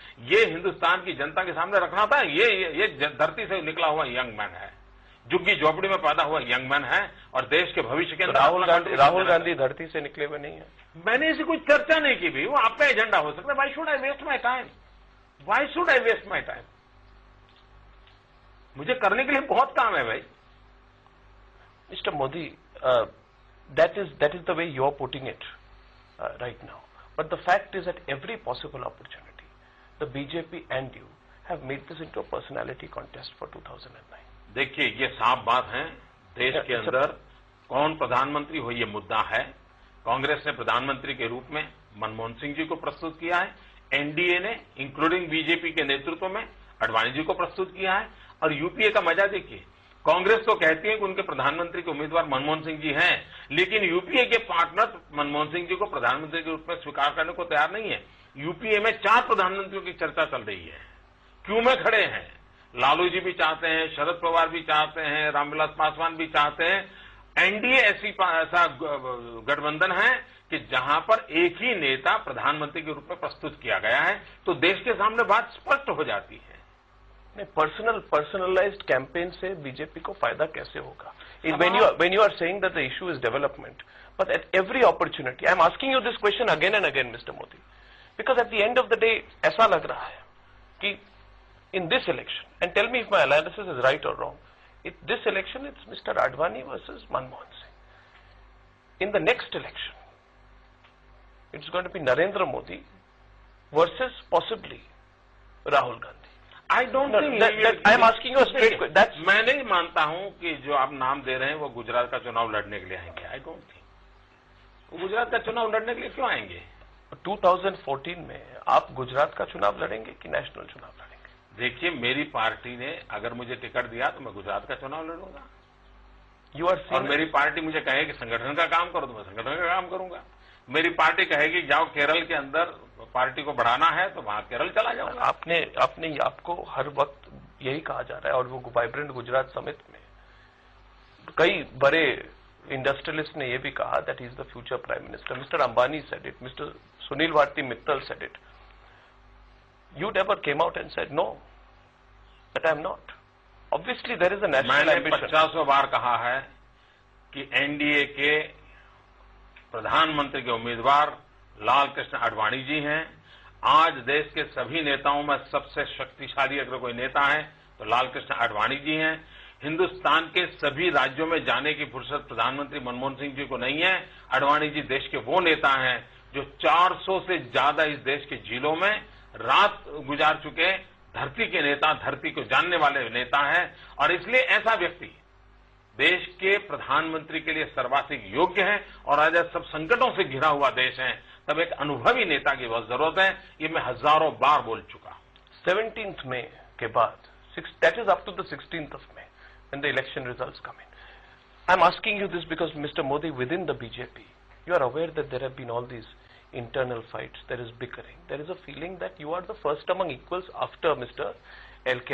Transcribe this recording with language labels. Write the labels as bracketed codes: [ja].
[hi] ये हिंदुस्तान की जनता के सामने रखना था। ये धरती से निकला हुआ यंग मैन है, झुग्गी झोपड़ी में पैदा हुआ यंग मैन है और देश के भविष्य के अंदर राहुल गांधी धरती से निकले हुए नहीं है। मैंने ऐसी कोई चर्चा नहीं की भी। वो आपका एजेंडा हो सकता है। [en] Why should I waste my time? Why should I waste my time? [hi] मुझे करने के लिए बहुत काम है भाई। [en] Mister Modi, that is the way you are putting it right now. But the fact is that every possible opportunity, the BJP and you have made this into a personality contest for 2009. [hi] देखिए, ये साफ बात है। देश के अंदर कौन प्रधानमंत्री हो ये मुद्दा है। कांग्रेस ने प्रधानमंत्री के रूप में मनमोहन सिंह जी को प्रस्तुत किया है। एनडीए ने इंक्लूडिंग बीजेपी के नेतृत्व में अडवाणी जी को प्रस्तुत किया है। और यूपीए का मजा देखिए, कांग्रेस तो कहती है कि उनके प्रधानमंत्री के उम्मीदवार मनमोहन सिंह जी हैं, लेकिन यूपीए के पार्टनर मनमोहन सिंह जी को प्रधानमंत्री के रूप में स्वीकार करने को तैयार नहीं है। यूपीए में 4 प्रधानमंत्रियों की चर्चा चल रही है। क्यों में खड़े हैं? लालू जी भी चाहते हैं, शरद पवार भी चाहते हैं, रामविलास पासवान भी चाहते हैं। एनडीए ऐसा गठबंधन है कि जहां पर एक ही नेता प्रधानमंत्री के रूप में प्रस्तुत किया गया है, तो देश के सामने बात स्पष्ट हो जाती है। पर्सनलाइज्ड कैंपेन से बीजेपी को फायदा कैसे होगा? [en] When you are saying that the issue is development, but at every opportunity, I am asking you this question again and again, Mr. Modi, because at the end of the day, [hi] ऐसा लग रहा है कि [en] in this election, and tell me if my analysis is right or wrong, this election it's Mr. Advani versus Manmohan Singh. In the next election, it's going to be Narendra Modi versus possibly Rahul Gandhi. I don't think I am asking you a straight question. That's [hi] मैं नहीं मानता हूं कि जो आप नाम दे रहे हैं वो गुजरात का चुनाव लड़ने के लिए आएंगे। [en] I don't think [hi] वो गुजरात का चुनाव लड़ने के लिए क्यों आएंगे? 2014 में आप गुजरात का चुनाव लड़ेंगे कि नेशनल चुनाव लड़ेंगे? देखिए, मेरी पार्टी ने अगर मुझे टिकट दिया तो मैं गुजरात का चुनाव लड़ूंगा। और मेरी पार्टी मुझे कहे कि संगठन का काम करो तो मैं संगठन का काम करूंगा। मेरी पार्टी कहेगी जाओ केरल के अंदर पार्टी को बढ़ाना है तो वहां केरल चला जाऊंगा। आपको हर वक्त यही कहा जा रहा है, और वो वाइब्रेंट गुजरात समिट में कई बड़े इंडस्ट्रियलिस्ट ने यह भी कहा [en] That he is the future prime minister. Mister Ambani said it, mister Sunil Bharti Mittal said it. You never came out and said no, that I am not. Obviously there is a national ambition. [hi] मैंने 50 बार कहा है कि NDA के प्रधानमंत्री के उम्मीदवार लाल कृष्ण आडवाणी जी हैं। आज देश के सभी नेताओं में सबसे शक्तिशाली अगर कोई नेता है तो लाल कृष्ण आडवाणी जी हैं। हिंदुस्तान के सभी राज्यों में जाने की फुर्सत प्रधानमंत्री मनमोहन सिंह जी को नहीं है। आडवाणी जी देश के वो नेता हैं जो 400 से ज्यादा इस देश के जिलों में रात गुजार चुके धरती के नेता, धरती को जानने वाले नेता हैं। और इसलिए ऐसा व्यक्ति देश के प्रधानमंत्री के लिए सर्वाधिक योग्य है। और आज सब संकटों से घिरा हुआ देश है, तब एक अनुभवी नेता की बहुत जरूरत है। ये मैं हजारों बार बोल चुका हूं। [en] 17th May [hi] के बाद, [en] that is up to the 16th of May, when the election results come in. I'm asking you this because, Mr. Modi, within the BJP, you are aware that there have been all these internal fights, there is bickering. There is a feeling that you are the first among equals after Mr. L.K.